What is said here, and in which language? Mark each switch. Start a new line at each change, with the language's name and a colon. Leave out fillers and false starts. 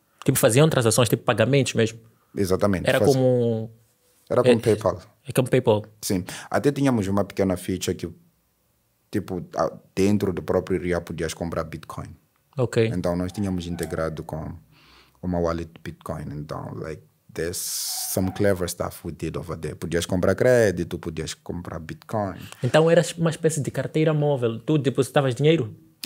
Portuguese: Tipo, faziam transações, tipo pagamentos mesmo? exatamente, Era como... era como PayPal. É como PayPal? Sim, até tínhamos uma pequena feature que tipo, dentro do próprio RIA podias comprar Bitcoin. Ok. Então, nós tínhamos integrado com uma wallet de Bitcoin. Então,
English: like, there's some clever stuff we did over there.
Portuguese: Podias comprar crédito, podias comprar Bitcoin. Então era uma espécie de carteira móvel. Tu depositavas dinheiro?